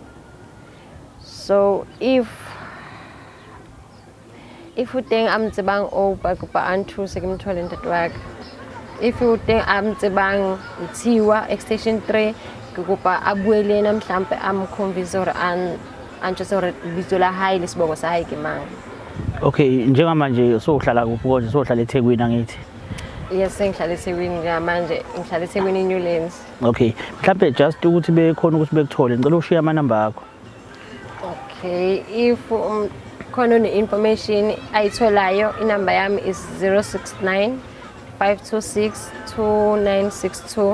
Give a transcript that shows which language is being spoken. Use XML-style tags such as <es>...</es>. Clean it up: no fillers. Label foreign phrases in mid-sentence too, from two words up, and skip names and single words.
<st>So if u teng a mtsebang Opa kopa a nthuse ke mthole ntate wa ka. If u teng a mtsebang Ntshiwa extension 3 ke kopa a bue le yena mhlampe a mconvince hore a ntshose hore bitso la hae le sibongo sa hae ke mang.</st> <zu>Okay, njengamanje sohlala kuphi konje? Sohlala eThekwini angithi? Yes, ngihlala eThekwini manje, ngihlala eThekwini Newlands. Okay, mhlambe just ukuthi bekhona ukuthi bekuthole ngicela ushiye amanamba akho. Okay, if khona ne-information ayitholayo, inamba yami is 069 526 2962.</zu>